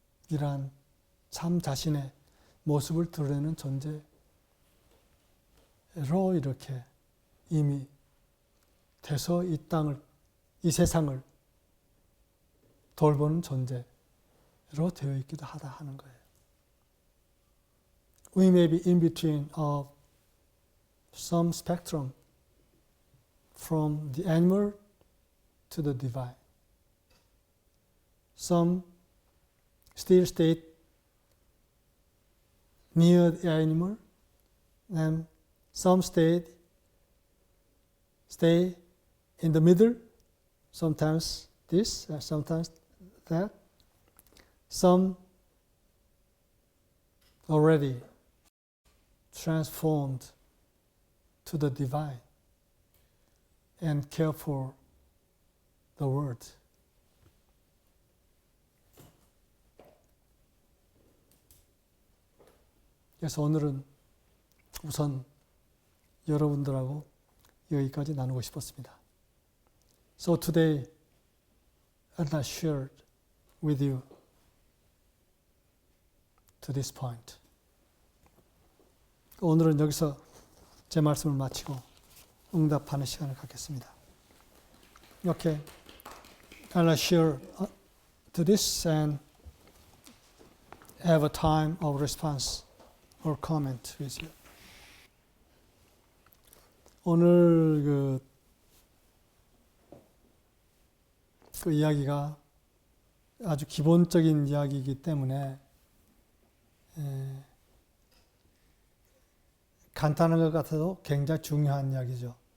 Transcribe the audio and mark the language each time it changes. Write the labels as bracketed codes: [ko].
[ko] 이러한 참 자신의 모습을 드러내는 존재로 이렇게 이미 돼서 이 세상을 돌보는 존재로 되어 있기도 하다 하는 거예요. [en] We may be in between of some spectrum from the animal to the divine. Some still stay near the animal, and some stay in the middle, sometimes this, sometimes that. Some already transformed to the divine and care for the world. [ko] 그래서 오늘은 우선 여러분들하고 여기까지 나누고 싶었습니다. [en] So today, I'd like to share with you to this point. [ko] 오늘은 여기서 제 말씀을 마치고 응답하는 시간을 갖겠습니다. 이렇게 [en] I'd like to share to this and have a time of response or comment with you. [ko] 오늘 그 이야기가 아주 기본적인 이야기이기 때문에 간단한 것 같아도 굉장히 중요한 이야기죠.